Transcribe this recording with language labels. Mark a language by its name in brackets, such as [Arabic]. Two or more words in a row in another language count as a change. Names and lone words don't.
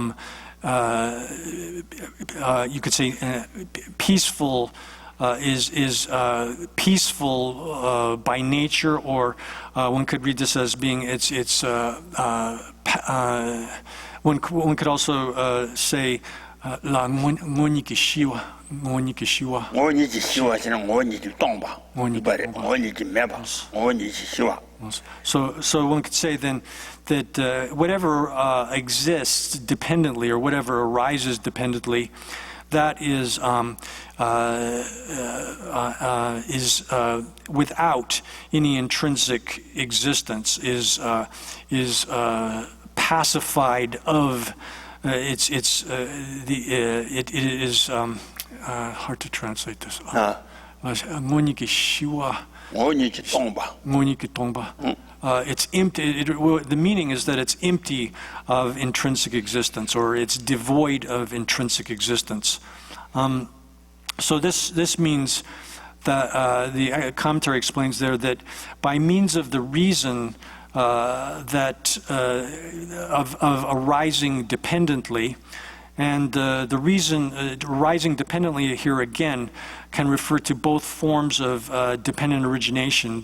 [English] you could say peaceful, is peaceful by nature, or one could read this as being one could also say la [Tibetan] ངོ་བོ་ཉིད་ཀྱིས་ཞི་བ. [English] So one could say then that whatever exists dependently or whatever arises dependently, that is without any intrinsic existence, is pacified of it is hard to translate this. [Tibetan] ངོ་བོ་ཉིད་ཀྱིས་ཞི་བ། ངོ་བོ་ཉིད་ཀྱིས་སྟོང་བ. [English] It's empty. The meaning is that it's empty of intrinsic existence, or it's devoid of intrinsic existence. So this means that the commentary explains there that by means of the reason that of arising dependently, and the reason arising dependently here again can refer to both forms of dependent origination.